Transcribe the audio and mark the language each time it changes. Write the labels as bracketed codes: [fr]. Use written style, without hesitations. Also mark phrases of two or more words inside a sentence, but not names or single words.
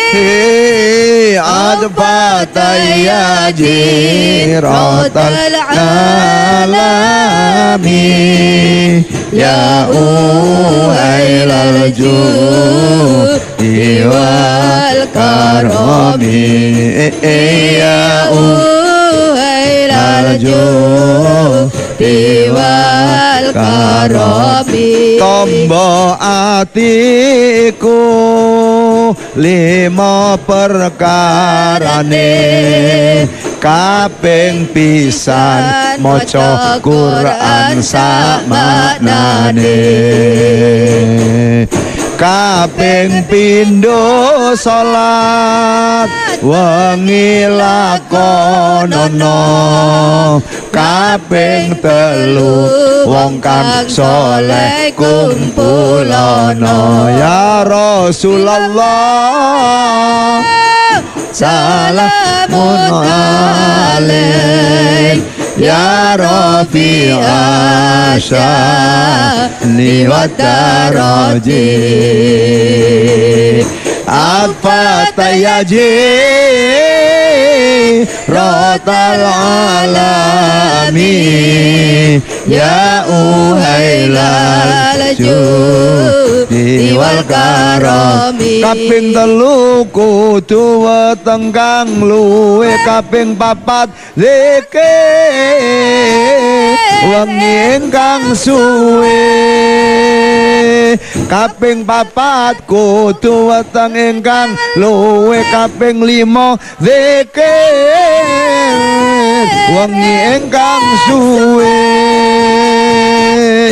[ar] عطفة يا جيرة العلم يا أهيل الجود والكرم يا أهيل الجود والكرم. [jv] Tombo atiku lima perkarane, kaping pisan maca Quran sak maknane, kaping pindho salat wengi lakonono, kaping telu wong kang saleh kumpulono. [ar] يا رسول الله سلام عليك يا رفيع الشأن والدرج, عطفة يا جيرة العلم يا أهيل الجود والكرم. [jv] Kaping telu kudu weteng kang luwe, kaping papat zikir wengi ingkang suwe, kaping papat kudu weteng ingkang luwe, kaping lima zikir wengi ingkang suwe.